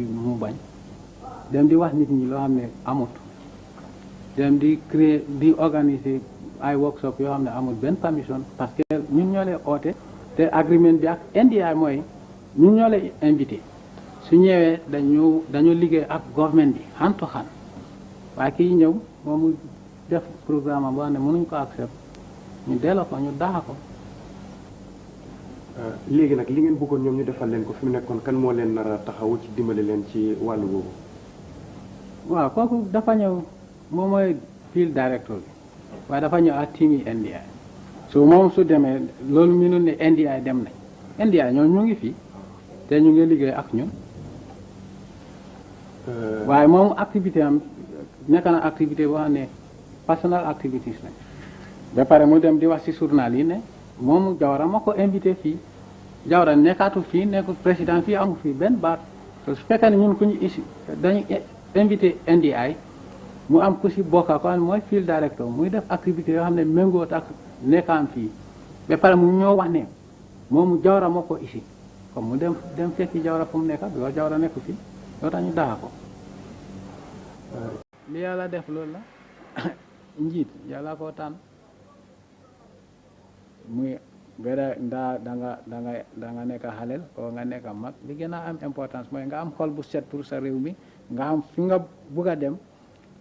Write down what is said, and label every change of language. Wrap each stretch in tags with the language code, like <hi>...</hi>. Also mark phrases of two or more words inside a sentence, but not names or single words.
<wo>mu bañ dem di wax nit ñi loo xam ne amut dem di créer di organiser ay workshop yoo xam ne amul benn permission</wo> <fr>parce que</fr> <wo>ñun ñoo lay oote te agreement bi ak NDI mooy ñun ñoo lay invité su ñëwee dañu liggéey ak government bi</wo> <en>hand to hand</en> <wo>waaye kii ñëw moomu def programme am boo xam ne mënuñ ko accept ñu delloo ko ñu daaxa ko. léegi nag li ngeen bëggoon ñoom ñu defal leen ko fi mu nekkoon kan moo leen nar a taxawu ci dimbali leen ci wàllu boobu. waaw kooku dafa ñëw moom mooy</wo> <en>field director</en> <wo>bi waaye dafa ñëw ak team yi NDI so moom su demee loolu mënul ne NDI dem nañ NDI ñoom ñu ngi fii te ñu ngi liggéey ak ñun waaye moom activité am nekk na activité boo xam ne</wo> <en>personal activities</en> <wo>lañ ba pare mu dem di wax ci journal yi ne moom Jawara moo ko invité fii Jawara nekkaatu fii nekkul président fii amu fii benn baat su fekkee ne ñun ku ñu isi dañu invité NDI mu am ku si bokka ko mooy</wo> <en>field director</en> <wo>muy def activité yoo xam ne méngoot ak nekkaam fii ba pare mu ñoo wax ne moomu Jawara moo ko isi comme mu dem fekki Jawara fu mu nekka bi wax Jawara nekku fii loo tax ñu daaxa ko li yàlla def loolu la njiit yàlla koo tànn muy beda danga nekk xaleel o nga nekk mag li gën a am importance mooy nga am xol bu set pour sa réew mi nga am fi nga bugg a dem</wo>